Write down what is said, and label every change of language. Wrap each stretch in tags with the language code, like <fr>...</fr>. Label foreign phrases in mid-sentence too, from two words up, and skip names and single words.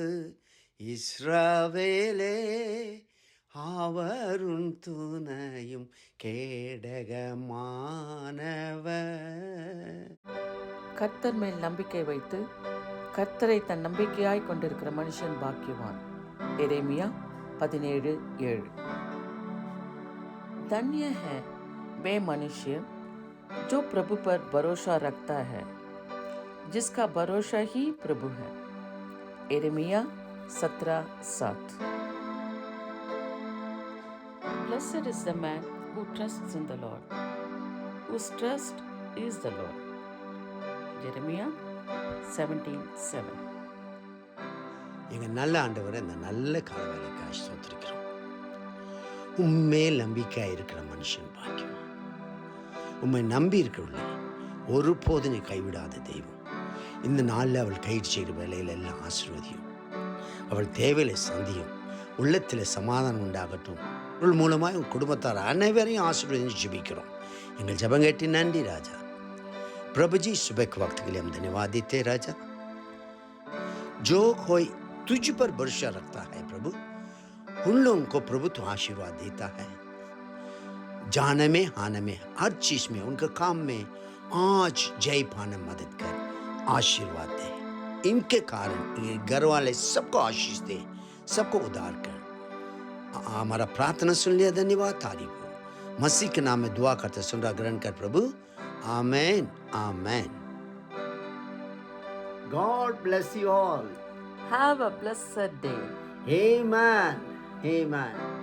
<ta>இஸ்ரவேலே, அவருன் துணையும் கேடகமானவர். கர்த்தர் மேல் நம்பிக்கை வைத்து கர்த்தரை தன் நம்பிக்கையாய் கொண்டிருக்கிற மனுஷன் பாக்கியவான். எரேமியா 17:7.</ta> <hi>धन्य है वे मनुष्य जो प्रभु पर भरोसा रखता है, जिसका भरोसा ही प्रभु है. एरेमिया 17:7.</hi> <en>Blessed is the man who trusts in the Lord, whose trust is the Lord. Jeremiah 17:7.</en> <ta>எங்கள் நல்ல ஆண்டவரை இந்த நல்ல காலவேளைக்காக ஸ்தோத்திரிக்கிறோம். உண்மையில் நம்பிக்கையாக இருக்கிற மனுஷன் பாக்கியம். உண்மை நம்பி இருக்கிறவள ஒருபோது நீ கைவிடாத தெய்வம். இந்த நாளில் அவள் கைது செய்கிற வேலையில் எல்லாம் ஆசீர்வதியும். அவள் தேவையில சந்தியும். உள்ளத்தில் சமாதானம் உண்டாகட்டும். அவள் மூலமாக உன் குடும்பத்தார் அனைவரையும் ஆசீர்வதித்து ஜெபிக்கிறோம். எங்கள் ஜெபம் கேட்டு நன்றி ராஜா.</ta> <hi>प्रभु जी, सुबह के वक्त के लिए हम धन्यवाद देते हैं राजा. जो कोई तुझ पर भरोसा रखता है प्रभु, उन लोगों को प्रभु तो आशीर्वाद देता है. जाने में आने में हर चीज में उनके काम में आज जय पाने मदद कर, आशीर्वाद दे. इनके कारण ये घर वाले सबको आशीष दे, सबको उद्धार कर. हमारा प्रार्थना सुन लिया, धन्यवाद, तारीफ हो. मसीह के नाम में दुआ करते सुन रहा ग्रहण कर प्रभु.</hi> <en>Amen. Amen. God bless you all. Have a blessed day. Amen. Amen.</en>